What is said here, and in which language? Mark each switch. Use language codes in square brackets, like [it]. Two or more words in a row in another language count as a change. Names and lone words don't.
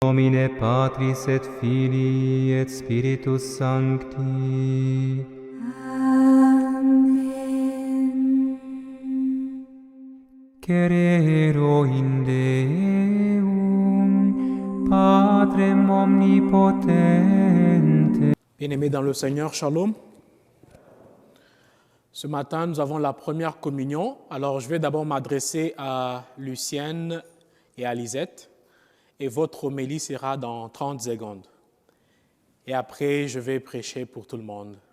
[la] nomine Patris et Filii et Spiritus Sancti. Cerero in Deum, Patrem omnipotente. [fr] Bien-aimés dans le Seigneur, shalom. Ce matin, nous avons la première communion. Alors, je vais d'abord m'adresser à Lucienne et à Lisette. Et votre homélie sera dans 30 secondes. Et après, je vais prêcher pour tout le monde.